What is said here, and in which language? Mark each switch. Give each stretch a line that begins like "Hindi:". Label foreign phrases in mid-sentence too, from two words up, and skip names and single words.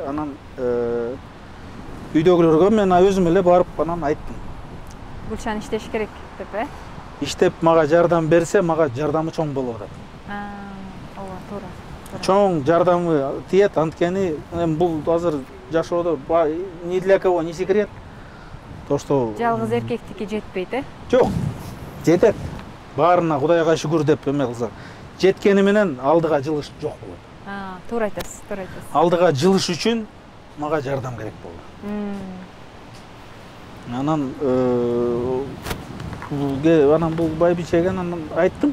Kyrgyz: Анан үйдөгүлөргө мен өзүм эле барып анан айттым. Гүлшан иштеш керек деп, Иштеп мага жардам берсе, мага жардамы чоң болуп атат. Ооба, туура. Чоң жардамы тиет, анткени бул азыр жашоодо
Russian: ни для кого не секрет. То, что
Kyrgyz: жалгыз эркектики жетпейт, Жок, жетет. Баарына Кудайга шүгүр деп эме кылсак, жеткени менен алдыга жылыш жок болот. Туура айтасыз, туура айтасыз. Алдыга жылыш үчүн мага жардам керек болду. Анан бул байбичеге айттым.